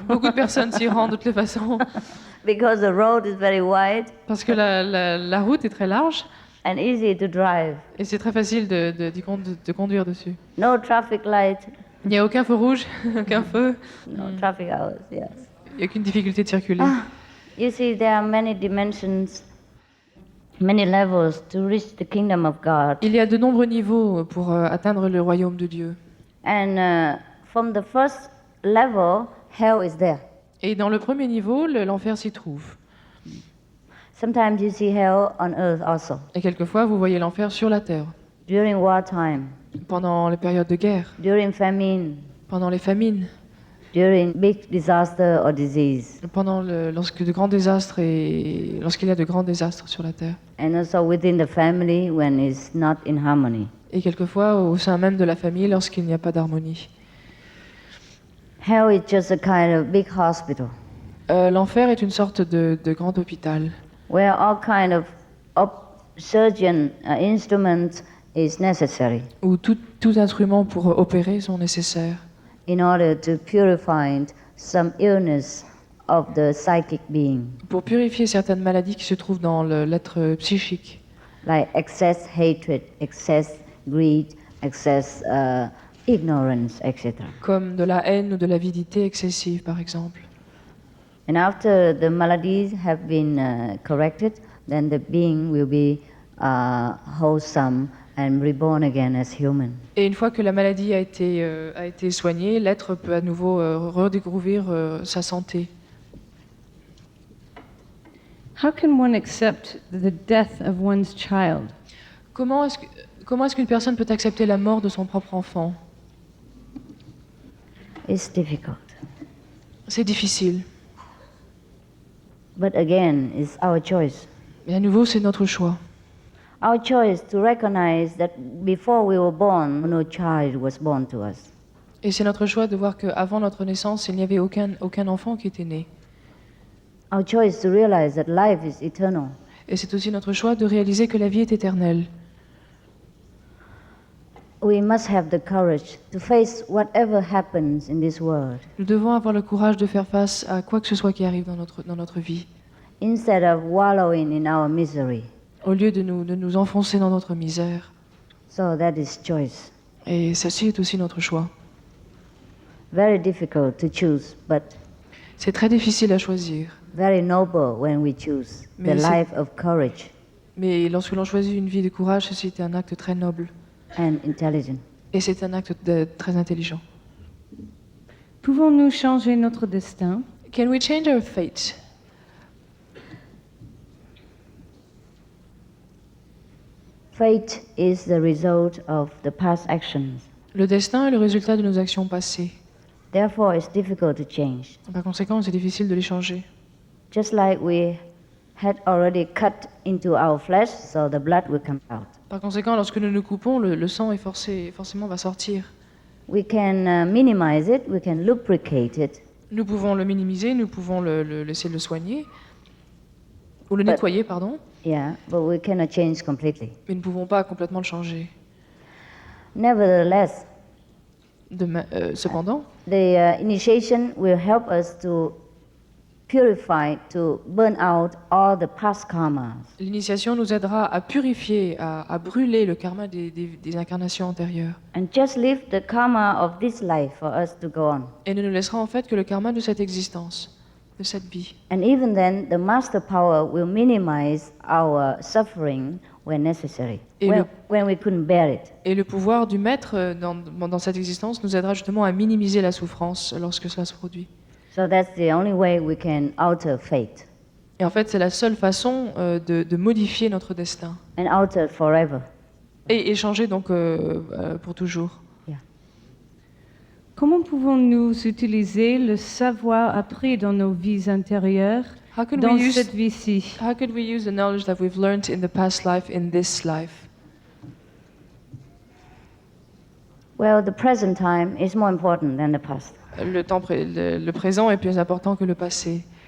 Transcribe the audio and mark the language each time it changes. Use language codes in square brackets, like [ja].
[fr] Beaucoup de personnes s'y rendent de toutes les façons. [en] Because the road is very wide. [fr] Parce que la route est très large. [en] And easy to drive. [fr] Et c'est très facile de conduire dessus. [en] No traffic light. [fr] Il n'y a aucun feu rouge, aucun feu. [en] No traffic hours, yes. [fr] Il n'y a aucune difficulté de circuler. [en] You see, there are many dimensions, many levels to reach the kingdom of God. [fr] Il y a de nombreux niveaux pour atteindre le royaume de Dieu. [en] And from the first level, hell is there. [fr] Et dans le premier niveau, l'enfer s'y trouve. [en] Sometimes you see hell on earth also. [fr] Et quelquefois, vous voyez l'enfer sur la terre. [en] During wartime. [fr] Pendant les périodes de guerre. [en] During famine. [fr] Pendant les famines. [en] During big disaster or disease. [fr] Pendant lorsqu'il y a de grands désastres sur la terre. [en] And also within the family when it's not in harmony. [fr] Et quelquefois au sein même de la famille lorsqu'il n'y a pas d'harmonie. [en] Hell is just a kind of big hospital. [fr] L'enfer est une sorte de grand hôpital. [en] Where all kind of surgeon instruments is necessary. [fr] Où tout instrument pour opérer sont nécessaires. [en] In order to purify some illness of the psychic being. [fr] Pour purifier certaines maladies qui se trouvent dans l'être psychique. [en] Like excess hatred, excess greed, excess ignorance, etc. [fr] Comme de la haine ou de l'avidité excessive, par exemple. [en] And after the maladies have been corrected, then the being will be wholesome and reborn again as human. [fr] Et une fois que la maladie a été soignée, l'être peut à nouveau redécouvrir sa santé. [en] How can one accept the death of one's child? [fr] Comment est-ce qu'une personne peut accepter la mort de son propre enfant? [en] It's difficult. [fr] C'est difficile. [en] But again, it's our choice. [fr] Mais à nouveau, c'est notre choix. [en] Our choice to recognize that before we were born, no child was born to us. [fr] Et c'est notre choix de voir qu'avant notre naissance, il n'y avait aucun enfant qui était né. [en] Our choice to realize that life is eternal. [fr] Et c'est aussi notre choix de réaliser que la vie est éternelle. [en] We must have the courage to face whatever happens in this world. [fr] Nous devons avoir le courage de faire face à quoi que ce soit qui arrive dans notre vie. [en] Instead of wallowing in our misery. [fr] Au lieu de nous enfoncer dans notre misère. [en] So that is choice. [fr] Et ceci est aussi notre choix. [en] Very difficult to choose, but [fr] c'est très difficile à choisir. [en] Very noble when we choose the life of courage. [fr] Mais lorsque l'on choisit une vie de courage, ceci est un acte très noble. [en] And intelligent. [fr] Et c'est un acte très intelligent. Pouvons-nous changer notre destin? [en] Can we change our fate? Fate is the result of the past actions. [fr] Le destin est le résultat de nos actions passées. [en] Therefore, it's difficult to change. [fr] Par conséquent, c'est difficile de les changer. [en] Just like we had already cut into our flesh, so the blood will come out. [fr] Par conséquent, lorsque nous nous coupons, le sang est forcément va sortir. [en] We can minimize it, we can lubricate it. [fr] Nous pouvons le minimiser, nous pouvons laisser le soigner, ou le nettoyer, pardon. [en] Yeah, but we cannot change completely. [fr] Mais nous ne pouvons pas complètement le changer. [en] Nevertheless, [fr] cependant, [en] the initiation will help us to purify, to burn out all the past karmas. [fr] L'initiation nous aidera à purifier, à brûler le karma des incarnations antérieures. [en] And just leave the karma of this life for us to go on. [fr] Et ne nous laissera en fait que le karma de cette existence, de cette vie. [en] And even then, the master power will minimize our suffering when necessary, [fr] Et [en] when we couldn't bear it. [fr] Et le pouvoir du maître dans cette existence nous aidera justement à minimiser la souffrance lorsque cela se produit. [en] So that's the only way we can alter fate. [fr] Et en fait, c'est la seule façon de modifier notre destin. [en] And alter forever. [fr] Et changer donc pour toujours. Comment pouvons-nous utiliser le savoir appris dans nos vies intérieures dans cette vie-ci? [en] How could we use the knowledge that we've learned in the past life in this life? Well, the present time is more important than the past. [fr] Le présent est plus important que le passé.